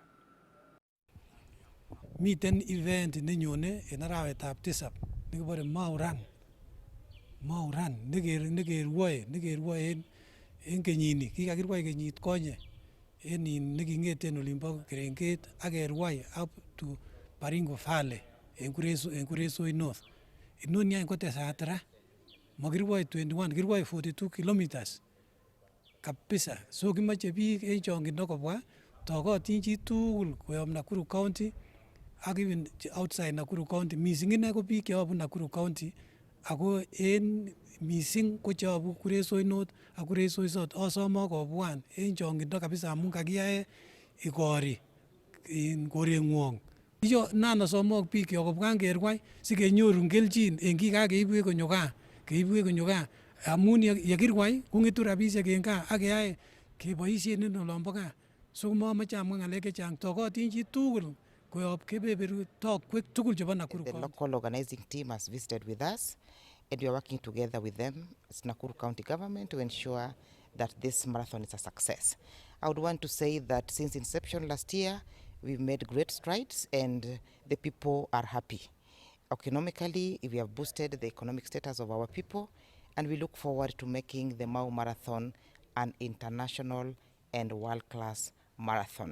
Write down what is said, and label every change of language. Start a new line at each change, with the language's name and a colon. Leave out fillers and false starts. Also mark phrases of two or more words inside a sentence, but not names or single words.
Kalenjin: Miten event nenyone en arawetab 7 nekibore Mau Run. Mau Run nekerwoe en kenyini, kikakirwai kenyit konye en neking'eten olimbo Kerenget ak kerwai
English: up to
Kalenjin: Baringo Valley en Kuresoi North. Inoni any kotesat ra, makirwai 21, kirwai 42 kilometers kabisa. So kimoche biik en chong'indo kobwa, tokotin chi tugul koyob Nakuru County ak
English: even outside
Kalenjin: Nakuru County. Missing ine ko biik cheyobu Nakuru County ako en missing ko cheyobu Kuresoi North ak Kuresoi South. Asome kobwan en chong'indo kabisa amun kakiyae igori en koreng'wong Yo nana somok biik yokobwan kerwai sikenyorun kelchin eng kikakeibwe konyo gaa amun yekirwai kong'etu rabisiek eng gaa ak keyai keboisien en olonbo gaa. So mamache amwa ng'alek chechang, tokotin chi tugul koyob kebeberu tokwek tugul chebo Nakuru
English: The County. local organizing team has visited with us, and we are working together with them as Nakuru County government to ensure that this marathon is a success. I would want to say that since inception last year, we've made great strides and the people are happy. Economically, we have boosted the economic status of our people, and we look forward to making the Mau Marathon an international and world-class marathon.